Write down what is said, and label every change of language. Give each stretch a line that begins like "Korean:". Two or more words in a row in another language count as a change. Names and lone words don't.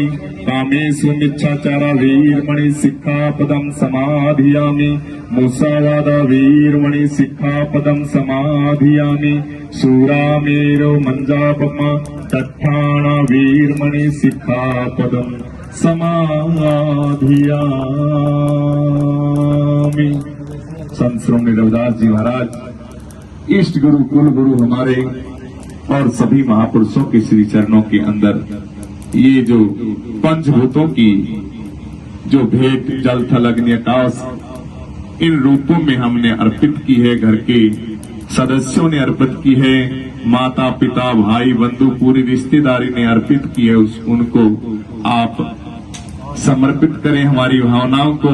Pali: कामेषु मिच्छाचारा वीरमणि सिक्खापदं समाधियामि। मुसावादा वीरमणि सिक्खापदं समाधियामि। शूरामेरो मंजापमा तट्ठाणा वीरमणि सिक्खापदं समाधियामि।
Hindi: संत श्रोमणी रविदास जी महाराज इष्ट गुरु, कुल गुरु हमारे, और सभी महापुरुषों के श्री चरणों के अंदर ये जो पंचभूतों की जो भेंट जल थल अग्नि आकाश इन रूपों में हमने अर्पित की है, घर के सदस्यों ने अर्पित की है, माता पिता भाई बंधु पूरी रिश्तेदारी ने अर्पित की है, उनको आप समर्पित करें हमारी भावनाओं को।